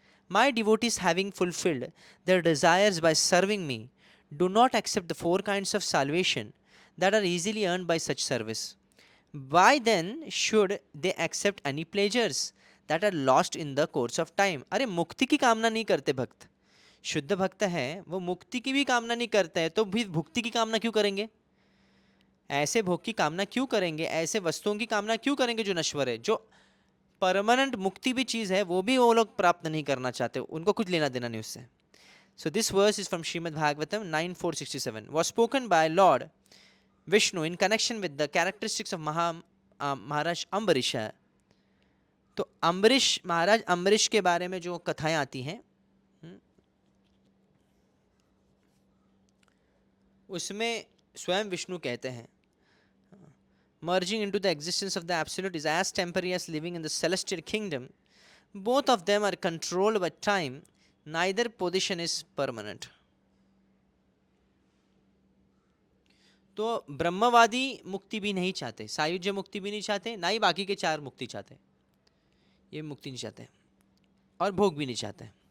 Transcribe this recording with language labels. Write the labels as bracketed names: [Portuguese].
[English] My devotees, having fulfilled their desires by serving me, do not accept the 4 kinds of salvation that are easily earned by such service. Why then should they accept any pleasures that are lost in the course of time? [Hindi] अरे मुक्ति की कामना नहीं करते भक्त, शुद्ध भक्त है वो मुक्ति की भी कामना नहीं करते हैं, तो भी भुक्ति की कामना क्यों करेंगे? ऐसे भोग की कामना क्यों करेंगे? ऐसे वस्तुओं की कामना क्यों करेंगे जो नश्वर है? जो परमानेंट मुक्ति भी चीज है वो भी वो लोग प्राप्त नहीं करना चाहते, उनको कुछ लेना देना नहीं उससे। [English] So this verse is from Shrimad Bhagavatam 9:467, was spoken by Lord Vishnu in connection with the characteristics of Maharaj Ambarish. [Hindi] तो अम्बरीश, महाराज अम्बरीश के बारे में जो कथाएं आती हैं उसमें स्वयं विष्णु कहते हैं, [English] merging into the existence of the absolute is as temporary as living in the celestial kingdom. Both of them are controlled by time, neither position is permanent. [Hindi] तो ब्रह्मवादी मुक्ति भी नहीं चाहते, सायुज्य मुक्ति भी नहीं चाहते, ना ही बाकी के 4 मुक्ति चाहते, ये मुक्ति नहीं चाहते और भोग भी नहीं चाहते।